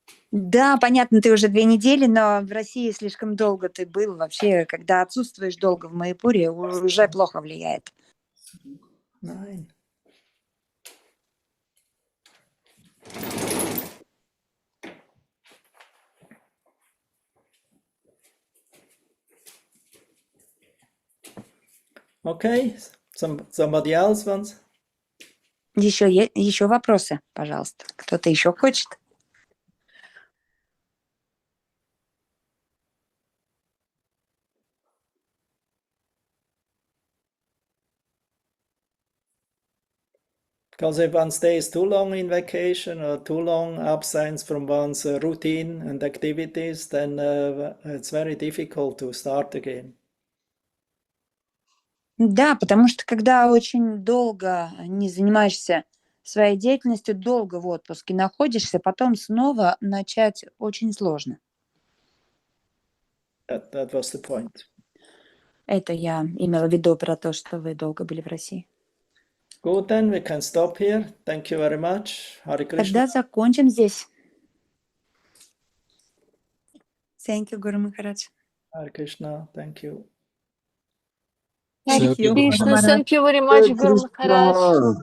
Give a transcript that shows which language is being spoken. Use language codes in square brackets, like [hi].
[ru] Да, понятно, ты уже 2 недели, но в России слишком долго ты был. Вообще, когда отсутствуешь долго в Майяпуре, уже плохо влияет. [de] Nein. [en] Okay, somebody else wants? [ru] Еще вопросы, пожалуйста. Кто-то еще хочет? [en] Because if one stays too long in vacation or too long absence from one's routine and activities, then it's very difficult to start again. [ru] Да, потому что когда очень долго не занимаешься своей деятельностью, долго в отпуске находишься, потом снова начать очень сложно. [en] That was the point. [ru] Это я имела в виду про то, что вы долго были в России. [en] Good, then we can stop here. Thank you very much. Hare Krishna. [ru] Тогда закончим здесь. [en] Thank you, Guru Maharaj. Hare Krishna. Thank you. Thank you, Guru Krishna, Maharaj. thank you very much, Guru Maharaj.